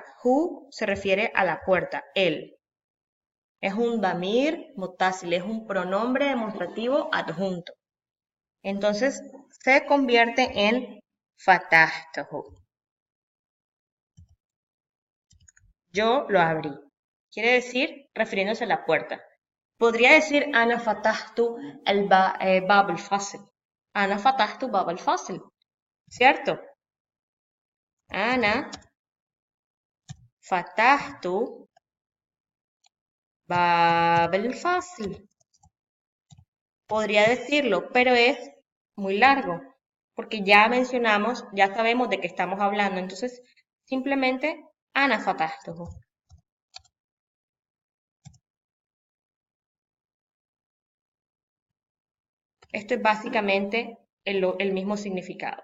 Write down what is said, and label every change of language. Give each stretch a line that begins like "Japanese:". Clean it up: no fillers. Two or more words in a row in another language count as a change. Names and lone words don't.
Spanish: Hu se refiere a la puerta, él. Es un
Arabic: ضمير متصل,
Spanish: es un pronombre demostrativo adjunto. Entonces se convierte en fatahtahu. Yo lo abrí. Quiere decir refiriéndose a la puerta. Podría decir
Arabic: أنا فتحت باب الفصل. أنا فتحت باب الفصل. ¿Cierto? أنا فتحت باب الفصل.
Spanish: Podría decirlo, pero es muy largo, porque ya mencionamos, ya sabemos de qué estamos hablando, entonces simplemente
Arabic: أنا فتحته.
Spanish: Esto es básicamente el mismo significado.